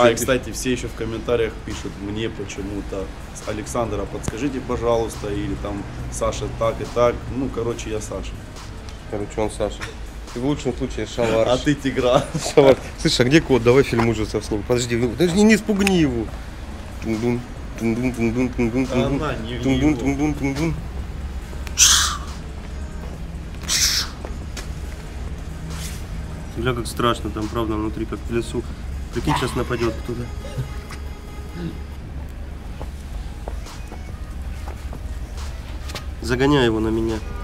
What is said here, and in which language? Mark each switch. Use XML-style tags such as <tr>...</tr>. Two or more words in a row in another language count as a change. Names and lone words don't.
<ru>А, и, кстати, все еще в комментариях пишут мне почему-то: Александра, подскажите, пожалуйста, или там Саша так и так. Ну, короче, я Саша. Короче, он Саша. И в лучшем случае Шаварш. А ты Тигран. Шаварш. Слышь, а где кот? Давай фильм ужасов с ним. Подожди, не спугни его. Тун-дун, тун-дун, тун-дун, тун-дун, тун-дун. Она не в Тун-дун, него. тун-дун, тун-дун. Бля, как страшно там, правда, внутри, как в лесу. Прикинь, сейчас нападет кто-то. Загоняй его на меня.</ru>